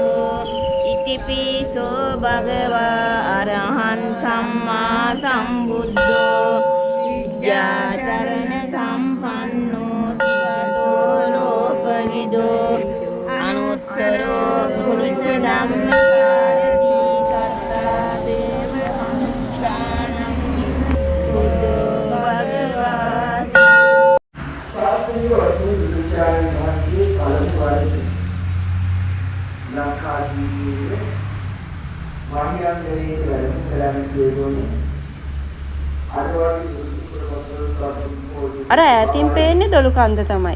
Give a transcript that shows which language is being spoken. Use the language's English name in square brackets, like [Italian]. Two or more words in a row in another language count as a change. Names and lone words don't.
[Pali] ඉතිපිසෝ භගවා අරහං සම්මා සම්බුද්ධෝ විද්‍යාචරණ සම්පන්නෝ යතෝ ලෝකවිදෝ අනුත්තරෝ පුරිස ධම්මසාරති සත්තා දේවමනුස්සානං බුද්ධෝ භගවාති [Sinhala] ශාස්ත්‍රීය වශයෙන් විචාරණ වාසියේ පළමු වරේ ලංකාදීපයේ වාහියන්දරේ වැඩම කළාම කියනෝනේ අර වගේ අර ඈතින් පේන්නේ දොළු කන්ද තමයි.